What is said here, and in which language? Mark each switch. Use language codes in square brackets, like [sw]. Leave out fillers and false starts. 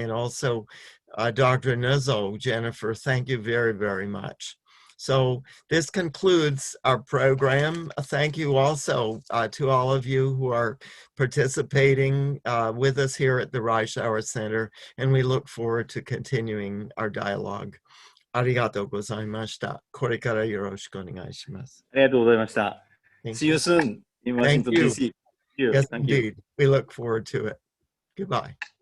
[en] And also Dr. Nuzzle, Jennifer, thank you very, very much. So this concludes our program. Thank you also to all of you who are participating with us here at the Reischauer Center, and we look forward to continuing our dialogue. [ja] ありがとうございました。これからよろしくお願いします。ありがとうございました。 [en] See you soon in Washington, you. D.C. Yes, Thank you. indeed. We look forward to it. Goodbye.